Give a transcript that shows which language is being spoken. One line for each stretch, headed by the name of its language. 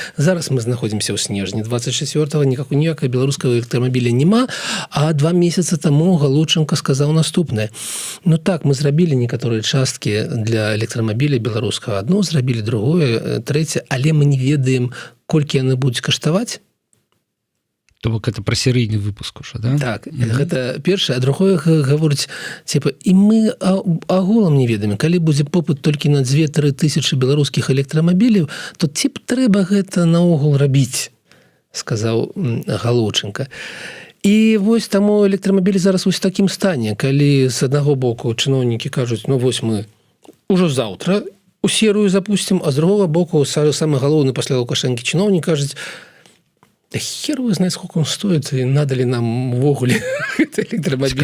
Belarusian: Зараз мы знаходзімся ў снежні 24-го, ніякага беларускага электрамабіля няма, а 2 месяцы таму Галученко сказаў наступнае. Ну так, мы зрабілі некаторыя часткі для электрамабіля беларускага. Адно зрабілі, другое, трэцяе, але мы не ведаем, колькі яны будуць каштаваць. То бок это пра серыйны выпуск ужо, да? Так, гэта першае, а другое гаворыць, типа, і мы агулам не ведаем, калі будзе попыт толькі на 2-3 тысячы беларускіх электрамабіляў, то ці б трэба гэта наогул рабіць, сказаў Галученко. І вось таму электрамабілі зараз вось такім стане, калі з аднаго боку чыноўнікі кажуць, ну вось мы ўжо заўтра у серыю запусцім, а з другого боку самы галоўны пасля Лукашэнкі чыноўнік кажуць,
Russian: да хер вы знаете, сколько он стоит, и надо ли нам увогуле электромобиль.